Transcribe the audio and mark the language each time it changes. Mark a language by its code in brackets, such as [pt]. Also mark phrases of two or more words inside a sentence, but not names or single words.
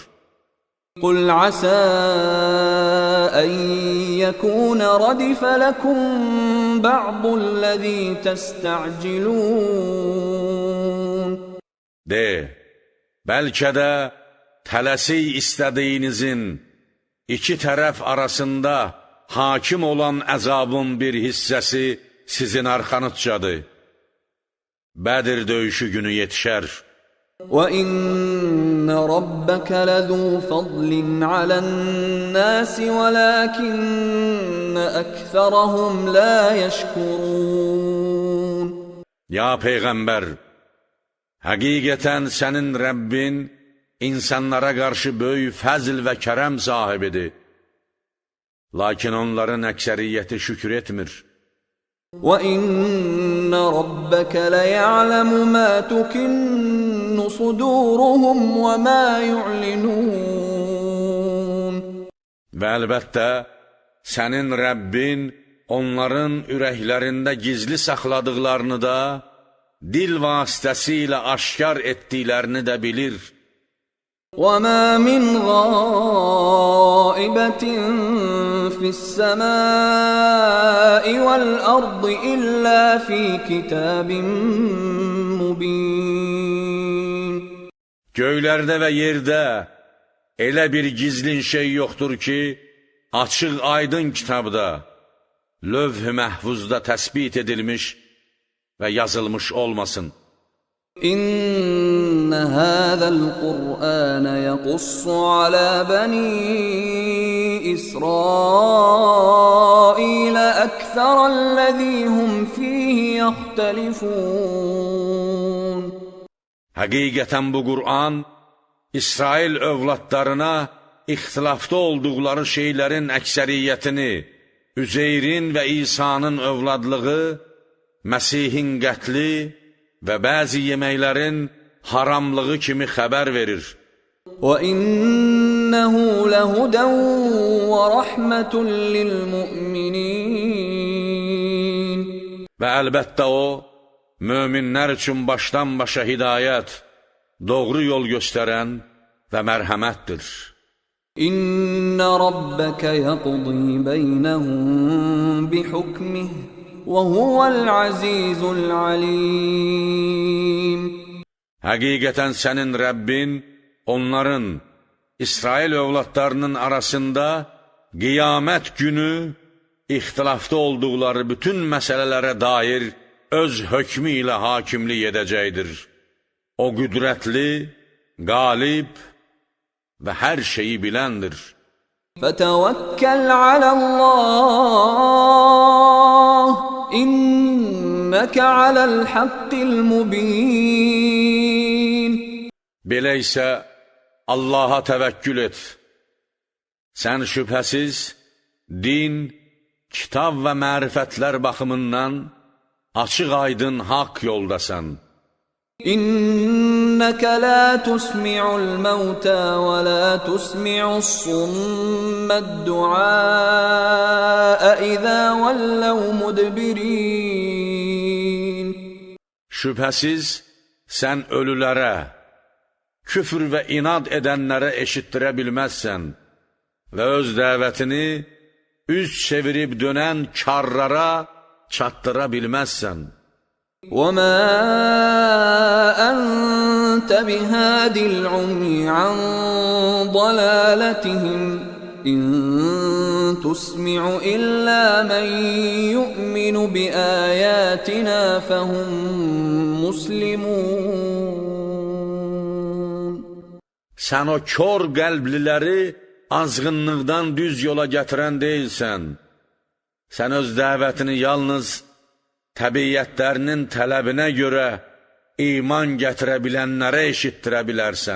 [ar] قُلْ عَسَى أَن يَكُونَ رَدِفَ لَكُم بَعْضُ الَّذِي تَسْتَعْجِلُونَ. [az] De, bəlkə də tələsik istədiyinizin iki tərəf arasında hakim olan əzabın bir hissəsi sizin arxanızcadır. Bədir döyüşü günü yetişər. [ar] وَإِنَّ رَبَّكَ لَذُو فَضْلٍ عَلَى النَّاسِ وَلَكِنَّ أَكْثَرَهُمْ لَا يَشْكُرُونَ. [az] Ya Peyğəmbər, həqiqətən sənin Rəbbin insanlara qarşı böyük fəzl və kərəm sahibidir. Lakin onların əksəriyyəti şükür etmir. [ar] وَإِنَّ رَبَّكَ لَيَعْلَمُ مَا تُكِنُّ صُدُورُهُمْ وَمَا يُعْلِنُونَ. [az] Və əlbəttə, sənin Rəbbin onların ürəklərində gizli saxladıqlarını da, dil vasitəsilə aşkar etdiklərini də bilir. [ar] وَمَا مِنْ غَائِبَةٍ فِي السَّمَاءِ وَالْأَرْضِ إِلَّا فِي كِتَابٍ مُبِينٍ. [az] Göylərdə və yerdə elə bir gizlin şey yoxdur ki, açıq aydın kitabda, lövh-i məhfuzda təsbit edilmiş və yazılmış olmasın. [ar] إن هذا القرآن يقص على بني إسرائيل أكثر الذي هم فيه يختلفون. [az] Həqiqətən bu Qur'an, İsrail övladlarına ixtilafda olduqları şeylərin əksəriyyətini, Üzeyrin və İsa'nın övladlığı, Məsihin qətli və bəzi yeməklərin haramlığı kimi xəbər verir. [ar] وَإِنَّهُ لَهُدًى وَرَحْمَةٌ لِلْمُؤْمِنِينَ. [az] Və əlbəttə o, möminlər üçün başdan-başa hidayət, doğru yol göstərən və mərhəmətdir. [ar] إِنَّ رَبَّكَ يَقْضِي بَيْنَهُم بِحُكْمِهِ وَهُوَ الْعَزِيزُ الْعَلِيمُ. [az] Həqiqətən sənin Rəbbin onların, İsrail övladlarının arasında qiyamət günü ixtilafda olduqları bütün məsələlərə dair öz hökmü ilə hakimlik edəcəkdir. O qüdrətli, qalib və hər şeyi biləndir. [ar] فَتَوَكَّلْ عَلَى اللَّهِ إِنَّكَ عَلَى الْحَقِّ الْمُبِينِ. [az] Belə isə Allaha təvəkkül et. Sən şübhəsiz din, kitab və mərifətlər baxımından açıq aydın haqq yoldasan. [ar] إِنَّكَ لَا تُسْمِعُ الْمَوْتَى وَلَا تُسْمِعُ الصُّمَّ الدُّعَاءَ إِذَا وَلَّوْا مُدْبِرِينَ. [az] Şübhəsiz sən ölülərə, küfr və inad edənlərə eşitdirə bilməzsən və öz dəvətini üz çevirib dönən karlara çatdıra bilməzsən. [ar] وَمَا أَنْتَ بِهَادِ الْعُمْيِ عَنْ ضَلَالَتِهِمْ إِنْ تسمع إلا من يؤمن بآياتنا فهم مسلمون. [az] Sən o kör qəlbliləri azğınlıqdan düz yola gətirən deyilsən. Sən öz dəvətini yalnız təbiyyətlərinin tələbinə görə iman gətirə bilənlərə eşitdirə bilərsən.